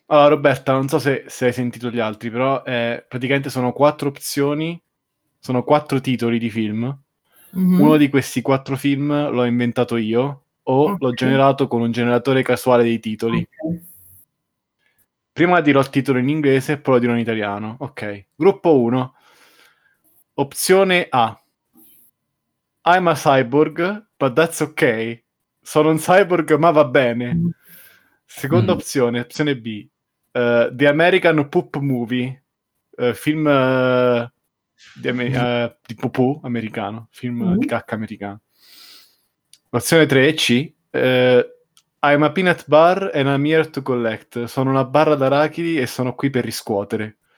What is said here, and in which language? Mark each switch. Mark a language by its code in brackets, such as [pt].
[it] Allora, Roberta, non so se hai sentito gli altri, però praticamente sono quattro opzioni, sono quattro titoli di film. Mm-hmm. Uno di questi quattro film l'ho inventato io o okay. L'ho generato con un generatore casuale dei titoli. Okay. Prima dirò il titolo in inglese e poi lo dirò in italiano. Ok, gruppo 1. Opzione A. [en] I'm a cyborg, but that's okay. [it] Sono un cyborg, ma va bene. Mm-hmm. Seconda opzione B, [en] The American Poop Movie, [it] film di poopoo americano, film di cacca americano. Opzione 3 e C, [en] I'm a peanut bar and I'm here to collect, [it] sono una barra d'arachidi e sono qui per riscuotere.